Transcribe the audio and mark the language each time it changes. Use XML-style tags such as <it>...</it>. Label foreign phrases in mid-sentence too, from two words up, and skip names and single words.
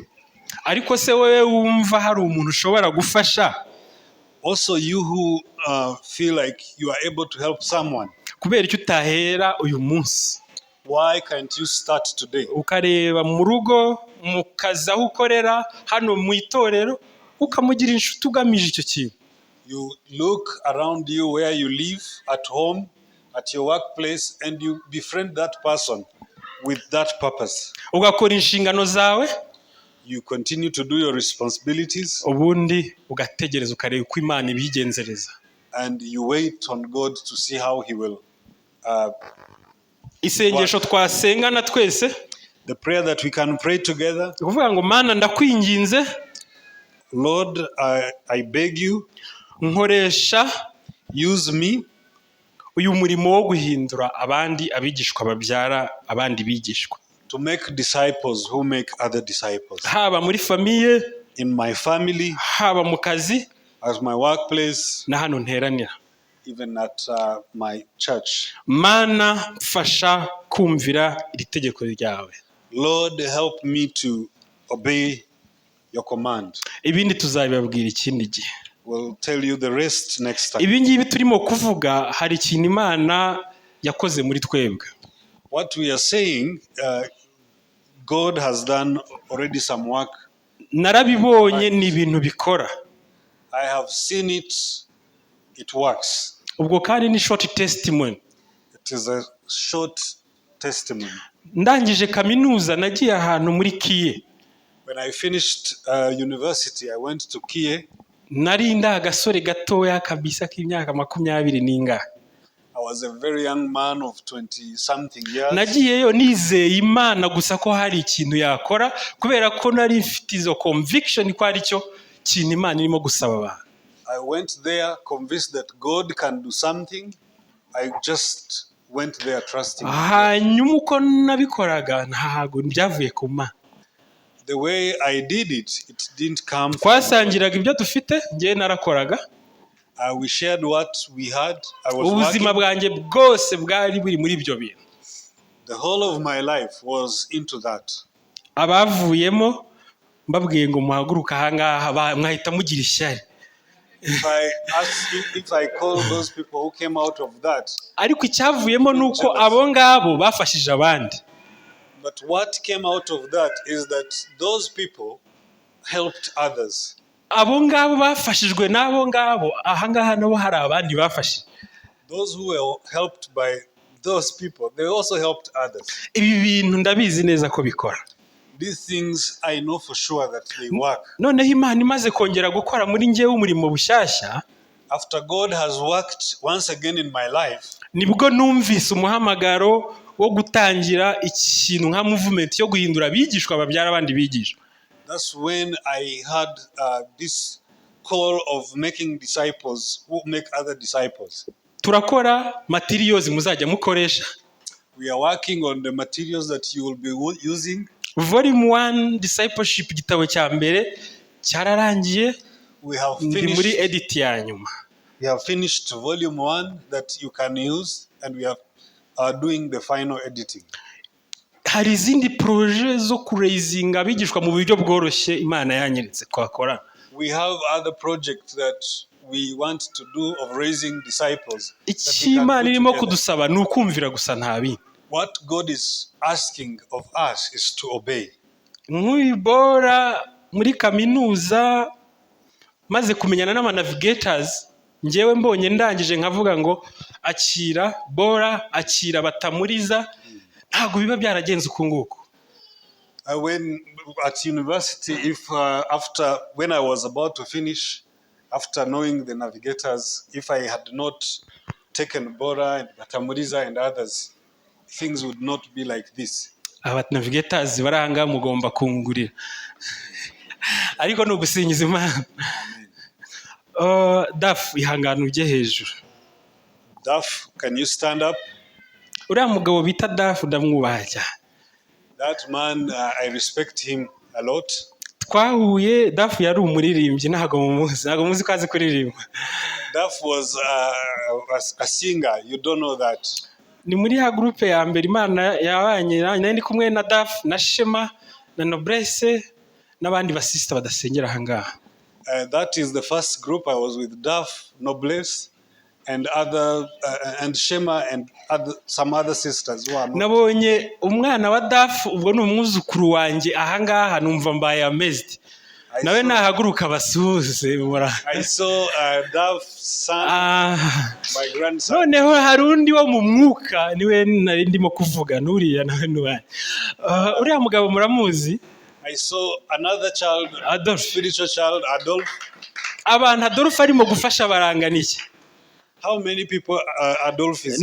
<rw>Ariko se wewe wumva hari umuntu ushobora gufasha?</rw> <en>Also you who feel like you are able to help someone.</en> <rw>Kubera icyo utahera uyu munsi?</rw> <en>Why can't you start today?</en> <rw>Ukareba mu rugo, mu kazi aho ukorera, hano mu itorero, ukamugira inshuti ugamije icyo kintu.</rw> <en>You look around you where you live, at home, at your workplace, and you befriend that person with that purpose.</en> <rw>Ugakora inshingano zawe.</rw> <en>You continue to do your responsibilities.</en> <rw>Ubundi ugategereza ukareba uko Imana ibigenzereza.</rw> <en>And you wait on God to see how he will.</en> <rw>Isengesho twasengana twese.</rw> <en>The prayer that we can pray together.</en> <rw>Kuvuga ngo Mana ndakwinginze.</rw> <en>Lord, I beg you.</en> <rw>Nkoresha.</rw> <en>Use me.</en> <rw>uyu murimo wo guhindura abandi abigishwa babyara abandi bigishwa,</rw> <en>to make disciples who make other disciples.</en> <rw>haba muri famiye,</rw> <en>In my family,</en> <rw>haba mu kazi,</rw> <en>at my workplace,</en> <rw>na hano nteranira.</rw> <en>even at my church.</en> <rw>Mana mfasha kumvira iri tegeko ryawe.</rw> <en>Lord, help me to obey your command.</en> <rw>Ibindi tuzabibabwira ikindi gihe.</rw> <en>We'll tell you the rest next time.</en> <rw>Ibi ngibi turimo kuvuga hari ikintu Imana yakoze muri twebwe.</rw> <en>What we are saying, God has done already some work.</en> <rw>Narabibonye ni ibintu bikora.</rw> <en>I have seen it. It works.</en> <rw>Ubwo kandi ni</rw> <en>short testimony. It is a short testimony.</en> <rw>Ndangije kaminuza nagiye ahantu muri Kiye.</rw> <en>When I finished university, I went to Kiye.</en> <rw>Nari agasore gatoya kabisa k'imyaka 20 n'ingahe.</rw> <en>I was a very young man of 20-something years.</en> <rw>Nagiyeyo nizeye Imana gusa ko hari ikintu yakora kubera ko nari mfite izo conviction ko ari cyo kintu Imana irimo gusaba abantu.</rw> <en>I went there convinced that God can do something. I just went there trusting Him.</en> <rw>Hanyuma uko nabikoraga ntago byavuye ku Mana.</rw> <en>The way I did it, it didn't come from</en> <rw>Twasangiraga ibyo dufite, ngiye narakoraga.</rw> <en>we shared what we had. I was</en> <rw>Ubuzima</rw> <en>working.</en> <rw>bwanjye bwose bwari buri muri ibyo bintu.</rw> <en>The whole of my life was into that.</en> <rw>Abavuyemo mbabwiye ngo muhaguruka ahangaha mwahita mugira ishyari.</rw> <en>If I call those people who came out of that.</en> <rw>Ariko icyavuyemo nuko abo ngabo bafashije abandi.</rw> <en>But what came out of that is that those people helped others.</en> <rw>Abo ngabo bafashijwe n'abo ngabo ahangaha nabo hari abandi bafashije.</rw> <en>Those who were helped by those people, they also helped others.</en> <rw>Ibi bintu ndabizi neza ko bikora.</rw> <en>These things I know for sure that they work.</en> <rw>Noneho Imana imaze kongera gukora muri njyewe umurimo bushyashya.</rw> <en>After God has worked once again in my life,</en> <rw>nibwo numvise umuhamagaro wo gutangira ikintu nka movement yo guhindura abigishwa babyara abandi bigishwa.</rw> <en>that's when I had this call of making disciples who make other disciples.</en> <rw>Turakora materials muzajya mukoresha.</rw> <en>We are working on the materials that you will be using. Volume 1 discipleship</en> <rw>gitabo cya mbere cyararangiye.</rw> <en>We have</en> <rw>Ndi muri</rw> <en>finished.</en> <rw>edit ya nyuma.</rw> <en>We have finished volume 1 that you can use, and we are doing the final editing.</en> <rw>Hari izindi projet zo kuraisinga abigishwa mu buryo bworoshye Imana yanyeretse kwakora.</rw> <en>We have other projects that we want to do of raising disciples.</en> <rw>Iki Imana irimo kudusaba ni ukumvira gusa nta bindi.</rw> <en>What God is asking of us is to obey.</en> <rw>Nk'ibora muri kaminuza maze kumenyana n'ama navigators, njyewe mbonye ndangije nkavuga ngo akira bora, akira batamuriza, ntago biba byaragenze uko nguko.</rw> <en>When at university, when I was about to finish, after knowing the navigators, if I had not taken Bora and Batamuriza and others, things would not be like this.</en> <rw>Aba navigators baranga mugomba kungurira. Ariko no gusinyiza Imana. Daf ihangana ujye hejuru.</rw> <en>Daf, can you stand up?</en> <rw>Uriya mugabo bita Daf ndamwubaha cyane.</rw> <en>That man, I respect him a lot.</en> <rw>Twahuye Daf yari umuririmbyi ntago muzi ko azi kuririmba.</rw> <en>Daf was a singer. You don't know that.</en> <rw>Ni muri ya groupe ya mbere Imana yabanye nari ndi kumwe na Daf na Shema na Noblesse n'abandi basista badasengera ahangaha.</rw> <en>That is the first group. I was with Daf, Noblesse, and Shema and some other sisters who are not.</en> <rw>Nabonye umwana wa Daf ubwo ni umwuzukuru wanjye ahangaha numva mbaye amazed. Nawe nahaguruka basuhuze mura.</rw> <en>I saw Daf's son, my grandson.</en> <rw>Noneho hari undi wo mu mwuka niwe nari ndimo kuvuga nuriya nawe nubaye. Uriya mugabo muramuzi?</rw> <en>I saw another child, Adolf. Spiritual child, Adolf.</en> <rw>Abantu Adolf arimo gufasha baranganiye.</rw> <en>How many people Adolf is</en>